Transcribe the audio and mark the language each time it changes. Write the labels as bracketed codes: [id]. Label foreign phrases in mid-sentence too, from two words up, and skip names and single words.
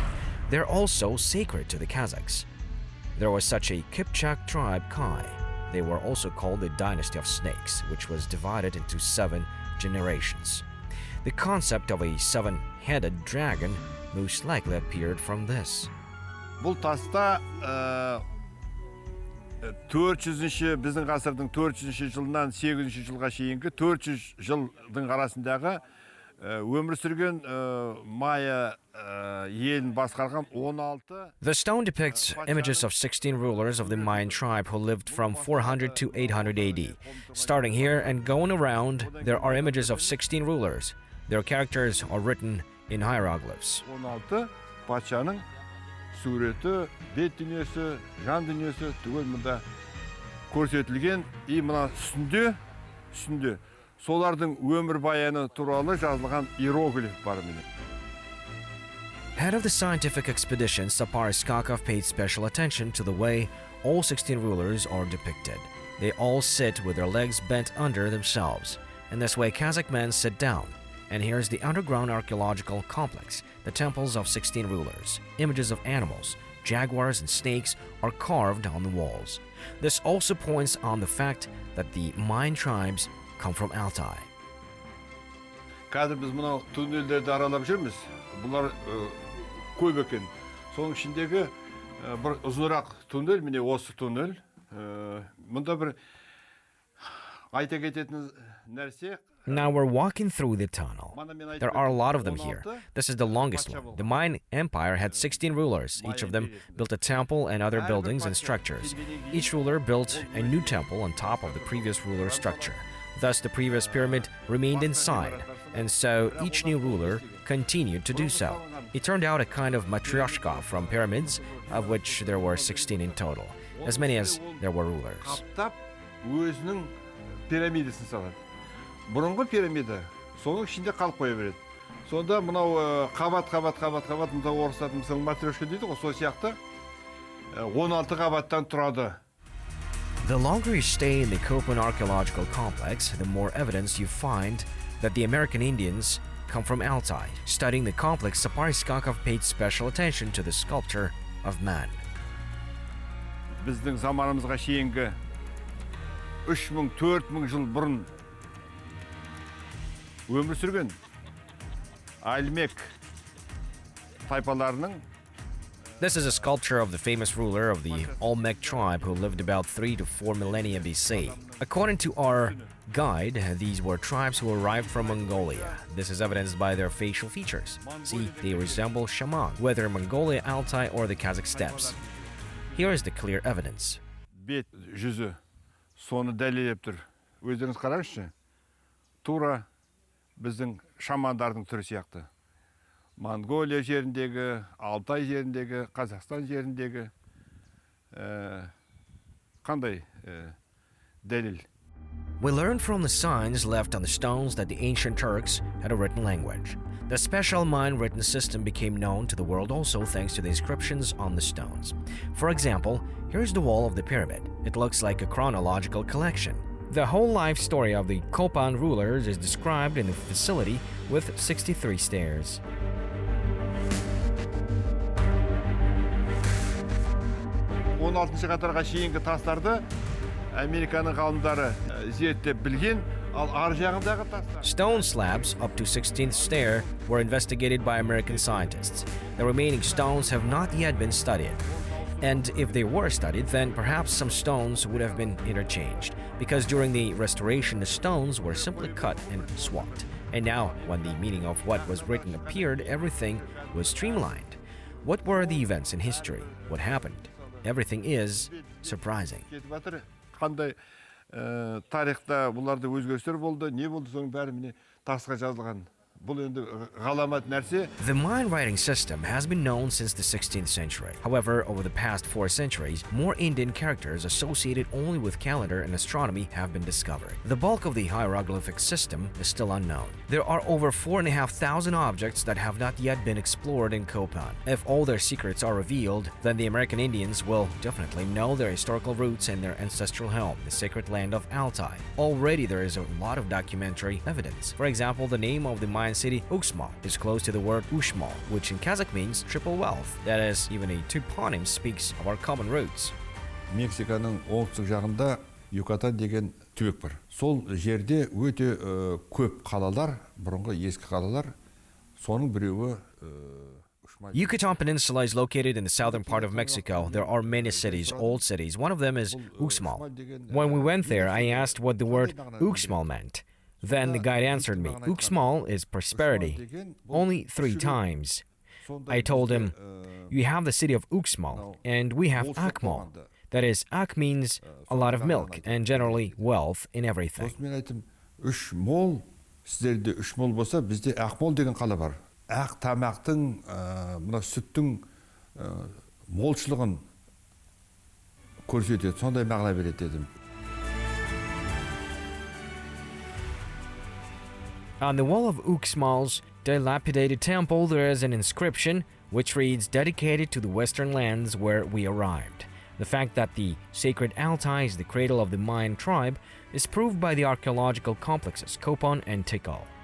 [en] They're also sacred to the Kazakhs. There was such a Kipchak tribe, Kai. They were also called the dynasty of snakes, which was divided into 7 generations. The concept of a 7-headed dragon most likely appeared from this. [kk] Бұл таста 400-ші біздің ғасырдың 400-ші жылынан 800-ші жылға шейінгі 400 жылдың арасындағы өмір сүрген Майя елін басқарған 16. [en] The stone depicts images of 16 rulers of the Mayan tribe who lived from 400 to 800 AD. Starting here and going around, there are images of 16 rulers. Their characters are written in hieroglyphs. [kk] 16 патшаның суреті, бет дүниесі, жан дүниесі түгел мұнда көрсетілген. И мына үстінде солардың өмір баяны туралы жазылған иероглиф бар міне. [en] Head of the scientific expedition, Sapar Iskakov paid special attention to the way all 16 rulers are depicted. They all sit with their legs bent under themselves. In this way, Kazakh men sit down. And here's the underground archaeological complex, the temples of 16 rulers. Images of animals, jaguars and snakes are carved on the walls. This also points on the fact that the Mayan tribes come from Altai. [kk] Қазір біз мынау туннельдерді аралап жүрміз. Бұлар көп екен. Соның ішіндегі бір ұзынырақ туннель, міне осы туннель. Мұнда бір айта кететін нәрсе [en] Now we're walking through the tunnel. There are a lot of them here. This is the longest one. The Mayan Empire had 16 rulers. Each of them built a temple and other buildings and structures. Each ruler built a new temple on top of the previous ruler's structure. Thus, the previous pyramid remained inside, and so each new ruler continued to do so. It turned out a kind of matryoshka from pyramids, of which there were 16 in total, as many as there were rulers. [kk] Қаптап, өзінің пирамидасын салады. Бұрынғы пирамида соның ішінде қалып қоя береді. Сонда мынау қабат мына орыстардың мысалы матрешка дейді ғой, сол сияқты 16 қабаттан тұрады. [en] The longer you stay in the Kopan archaeological complex, the more evidence you find that the American Indians come from Altai. Studying the complex, Sapar Iskakov paid special attention to the sculpture of man. [kk] Біздің заманымызға шейінгі 3000-4000 жыл бұрын өмір сүрген Альмек тайпаларының. [en] This is a sculpture of the famous ruler of the Olmec tribe who lived about 3 to 4 millennia BC. According to our guide, these were tribes who arrived from Mongolia. This is evidenced by their facial features. See, they resemble shaman, whether Mongolia, Altai, or the Kazakh steppes. Here is the clear evidence. [kk] Бет жүзі соны дәлелдеп тұр. Өздеріңіз қараңызшы. Тура біздің шамандардың түрі сияқты. Монголия жеріндегі, Алтай жеріндегі, Қазақстан жеріндегі қандай дәлел? [en] We learned from the signs left on the stones that the ancient Turks had a written language. The special Mayan written system became known to the world also thanks to the inscriptions on the stones. For example, here's the wall of the pyramid. It looks like a chronological collection. The whole life story of the Kopan rulers is described in the facility with 63 stairs. [kk] Он алтыншы қатарға шейінгі тастарды Американың ғалымдары зерттеп білген, ал ар жағындағы тастар. [en] Stone slabs up to 16th stair were investigated by American scientists. The remaining stones have not yet been studied. And if they were studied, then perhaps some stones would have been interchanged, because during the restoration the stones were simply cut and swapped. And now, when the meaning of what was written appeared, everything was streamlined. What were the events in history? What happened? Everything is surprising. [kk] Қандай тарихта бұларда өзгерістер болды, не болды, соның бәрі міне тасқа жазылған. Бұл енді ғаламат нәрсе. [en] The Mayan writing system has been known since the 16th century. However, over the past 4 centuries, more Indian characters associated only with calendar and astronomy have been discovered. The bulk of the hieroglyphic system is still unknown. There are over 4,500 objects that have not yet been explored in Kopan. If all their secrets are revealed, then the American Indians will definitely know their historical roots and their ancestral home, the sacred land of Altai. Already there is a lot of documentary evidence. For example, the name of the Mayan city Uxmal is close to the word Uxmal, which in Kazakh means triple wealth. That is, even a toponym speaks of our common roots. [kk] Мексиканың оңтүстік жағында Юкатан деген түбек бар. Сол жерде өте көп қалалар, бұрынғы ескі қалалар, соның біреуі [en] Yucatan Peninsula is located in the southern part of Mexico. There are many cities, old cities. One of them is Uxmal. When we went there, I asked what the word Uxmal meant. Then the guide answered me, Uxmal is prosperity. Only 3 times. I told him, you have the city of Uxmal, and we have Akmal. That is, Ak means a lot of milk, and generally wealth in everything. [kk] Мен айтым, 3 мол, сіздерде 3 мол болса, бізде Ақмол деген қала бар. Ақ тамақтың, мына сүттің молшылығын көрсетеді, сондай мағына береді дедім. [en] On the wall of Uxmal's dilapidated temple, there is an inscription which reads, dedicated to the western lands where we arrived. The fact that the sacred Altai is the cradle of the Mayan tribe is proved by the archaeological complexes Kopan and Tikal.